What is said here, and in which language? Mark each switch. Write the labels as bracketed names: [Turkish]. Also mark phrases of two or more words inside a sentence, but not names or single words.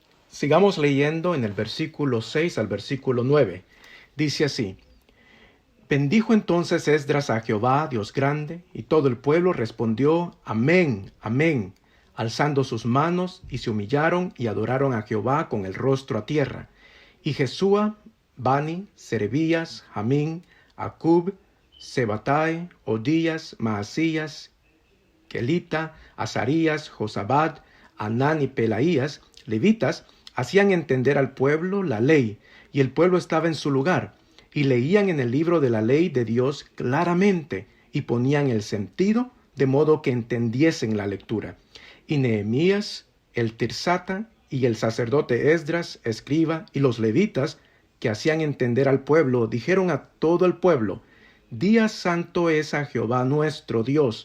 [Spanish] Sigamos leyendo en el versículo 6 al versículo 9. Dice así: Bendijo entonces Esdras a Jehová, Dios grande, y todo el pueblo respondió: Amén, amén, alzando sus manos, y se humillaron y adoraron a Jehová con el rostro a tierra. Y Jesúa, Bani, Serebías, Jamín, Acub, Sebatai, Odías, Maasías, Kelita, Azarías, Josabad, Anán y Pelaías, levitas, hacían entender al pueblo la ley, y el pueblo estaba en su lugar, y leían en el libro de la ley de Dios claramente, y ponían el sentido, de modo que entendiesen la lectura. Y Nehemías, el tirsata, y el sacerdote Esdras, escriba, y los levitas, que hacían entender al pueblo, dijeron a todo el pueblo: Día santo es a Jehová nuestro Dios.